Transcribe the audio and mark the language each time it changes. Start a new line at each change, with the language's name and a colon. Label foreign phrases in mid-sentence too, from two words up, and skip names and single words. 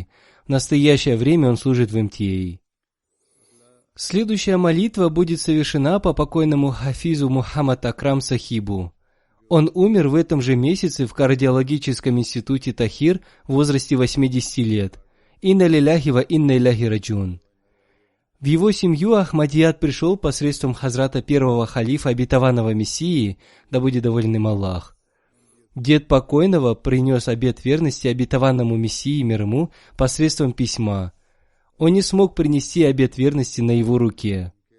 Russian: В настоящее время он служит в МТА. Следующая молитва будет совершена по покойному Хафизу Мухаммад Акрам Сахибу. Он умер в этом же месяце в кардиологическом институте Тахир в возрасте 80 лет.
Arabic: إنا لله وإنا إليه راجعون.
Russian: В его семью Ахмадият пришел посредством хазрата первого халифа обетованного Мессии, да будет доволен им Аллах. Дед покойного принес обет верности обетованному Мессии мир ему посредством письма. Он не смог принести обет верности на его руке.